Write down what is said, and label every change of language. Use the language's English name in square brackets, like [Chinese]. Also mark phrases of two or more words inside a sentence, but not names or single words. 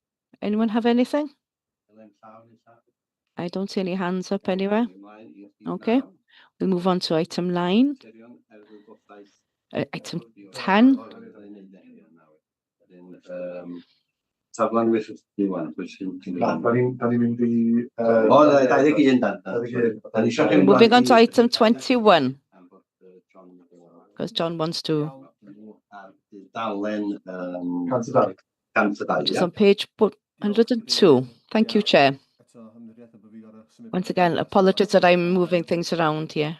[English] Anyone have anything? I don't see any hands up anywhere. Okay, we'll move on to item 9. Item 10. Saflan with Diwan, which [Welsh] Dan ni'n mynd i... Oh, 21 dan. [English] Moving on to item 21, because John wants to, Dalen, which is on page 102. Thank you, Chair. Once again, apologies that I'm moving things around here.